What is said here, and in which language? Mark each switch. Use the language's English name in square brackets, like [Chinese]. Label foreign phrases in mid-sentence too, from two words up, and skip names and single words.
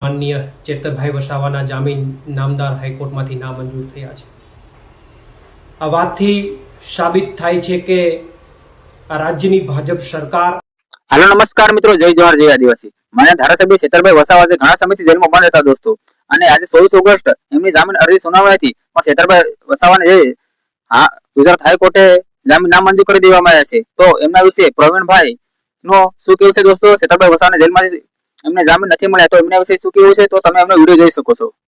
[Gujarati] માનનીય ચેતરભાઈ વસાવાના જામીન નામદાર હાઈકોર્ટમાંથી નામંજૂર થયા છે। આ વાતથી સાબિત થાય છે કે આ રાજ્યની ભાજપ સરકાર। [Hindi] हेलो नमस्कार मित्रों, [Gujarati] જય જોહાર જય આદિવાસી। માન્ય ધારાસભ્ય ચેતરભાઈ વસાવા જે ઘણા સમયથી જેલમાં બંદ હતા દોસ્તો, અને આજે 24 ઓગસ્ટ એમની જામીન અરજી સુનાવાઈ હતી, પણ ચેતરભાઈ વસાવાને જે ગુજરાત હાઈકોર્ટે જામીન નામંજૂર કરી દેવામાં આવ્યા છે। તો એમના વિશે પ્રવીણભાઈ નો શું કહેવું છે દોસ્તો? ચેતરભાઈ વસાવાને જેલમાંથી એમને જામીન નથી મળ્યા, તો એમના વિશે શું કહેવું છે, તો તમે એમનો વિડીયો જોઈ શકો છો।